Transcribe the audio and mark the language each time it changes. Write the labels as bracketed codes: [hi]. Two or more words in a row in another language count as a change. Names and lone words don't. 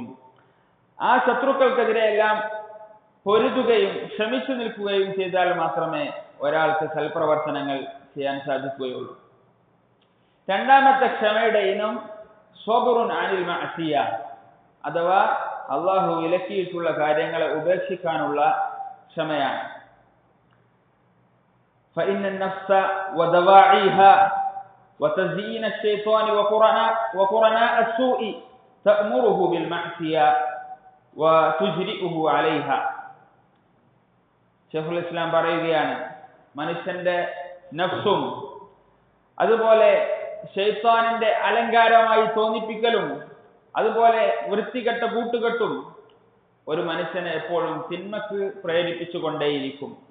[ml] ആ ശത്രുക്കൾക്കെതിരെ എല്ലാം പൊരുതുകയും ക്ഷമിച്ചു നിൽക്കുകയും ചെയ്താൽ മാത്രമേ ഒരാൾക്ക് സൽപ്രവർത്തനങ്ങൾ ചെയ്യാൻ സാധിക്കുകയുള്ളൂ. രണ്ടാമത്തെ ക്ഷമയുടെ ഇനം [ar] صبر عن المعصية, [ml] അഥവാ അള്ളാഹു വിലക്കിയിട്ടുള്ള കാര്യങ്ങളെ ഉപേക്ഷിക്കാനുള്ള ക്ഷമയാണ്. [ar] فإن النفس ودواعيها وتزيين الشيطان وقرناء السوء تأمره بالمعصية وتجرئه عليها. [ml] ശൈഖുൽ ഇസ്ലാം പറയുകയാണ്, മനുഷ്യന്റെ നഫ്സും അതുപോലെ ശൈത്താനിന്റെ അലങ്കാരമായി തോന്നിപ്പിക്കലും അതുപോലെ വൃത്തികെട്ട കൂട്ടുകെട്ടും ഒരു മനുഷ്യനെ എപ്പോഴും തിന്മക്ക് പ്രേരിപ്പിച്ചു കൊണ്ടേയിരിക്കും.